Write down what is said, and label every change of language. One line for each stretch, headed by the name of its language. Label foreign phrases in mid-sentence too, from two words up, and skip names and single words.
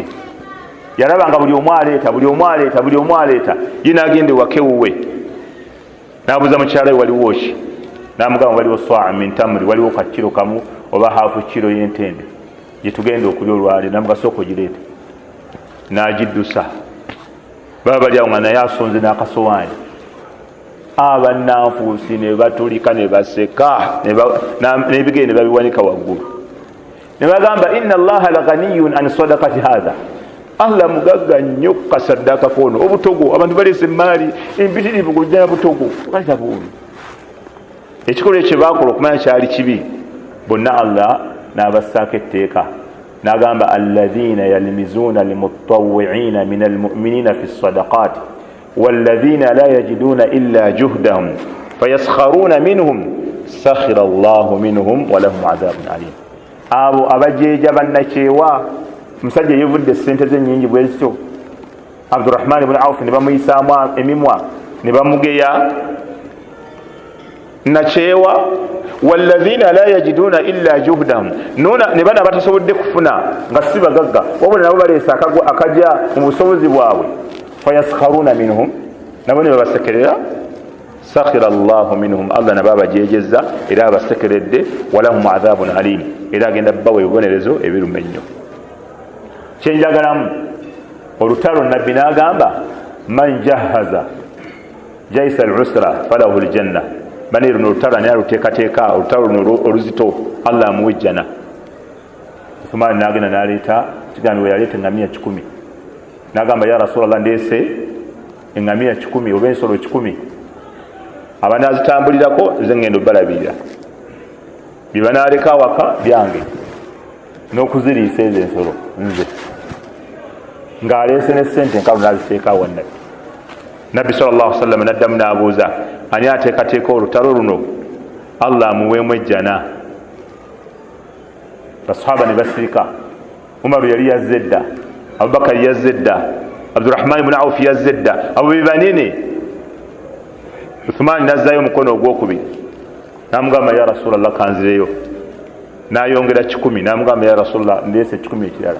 Ganda: Yalaba nga buli omu aleeta, ye n'agenda ewaka ewuwe n'abuuza mukyala we waliwo ki, n'amugamba waliwo
Arabic: صاع من تمر,
Ganda: waliwo kakiro kamu oba haafu kiro y'entende gye tugenda okulya olwaleero. N'amugamba sooka ogireeta, n'agiddusa. Baba bali awo nga naye asonze n'akasowaani. Abannanfuusi ne batulika ne baseka n'ebigere ne babiwanika waggulu ne bagamba
Arabic: إن الله لغني عن صدقة هذا,
Ganda: Allah mugagga nnyo ku kasaddaaka kono. Obutogo, abantu baleese emaali empitirivu kujjana butogo kalita buulu. Ekikolwa ekyo baakola okumanya kyali kibi, bonna Allah n'abassaako etteeka n'agamba
Arabic: الذين يلمزون المطوعين من المؤمنين في الصدقات والذين لا يجدون إلا جهدهم فيسخرون منهم سخر الله منهم ولهم عذاب أليم.
Ganda: Abo abajeeja bannakyewa, musajja yevudde sente ze nnyingi bwezityo, Abdurrahman ibn Auf ne bamuyisaamu emimwa ne bamugeya nakyewa.
Arabic: والذين لا يجدون إلا جهدهم,
Ganda: ne bana batasobodde kufuna nga si bagagga wabula nabo baleesa akajja mu busobozi bwabwe.
Arabic: فيسخرون منهم,
Ganda: nabo ne babasekerera.
Arabic: سخر الله منهم,
Ganda: Allah nabo abajeejezza era abasekeredde.
Arabic: ولهم عذاب أليم,
Ganda: era agenda bawa ebibonerezo ebiruma ennyo. Kyenjagalamu olutalo Nabbi n'agamba
Arabic: من جهز جيش العسرة فله الجنة,
Ganda: bani luno olutalo ani aluteekateeka, olutalo luno oluzito Allah amuwa ejjana. Uthman n'agenda n'aleeta kigambo we yaleeta eŋŋamiya 100, n'agamba
Arabic: يا رسول الله
Ganda: ndeese eŋŋamiya 100 oba ensolo 100, abanaazitambulirako ze ŋŋenda obbalabirira, bye banaaleka awaka byange n'okuziriisa ezo ensolo nze. Ng'aleese ne ssente enkalu n'aziteeka awo Nabbi. Nabbi
Arabic: صلى الله عليه وسلم
Ganda: n'addamu n'abuuza ani ateekateeka olutalo luno Allah amuweemu ejjana. Basahaba ne basirika. Umaru yali yazze dda, Abubakar yazze dda, Abdurrahman ibn Auf yazze dda, abo be banene. Uthman n'azzaayo omukono ogwokubiri n'amugamba
Arabic: يا رسول الله
Ganda: kanzireyo, n'ayongera 10, n'amugamba
Arabic: يا رسول الله
Ganda: ndeese 10 ekirala.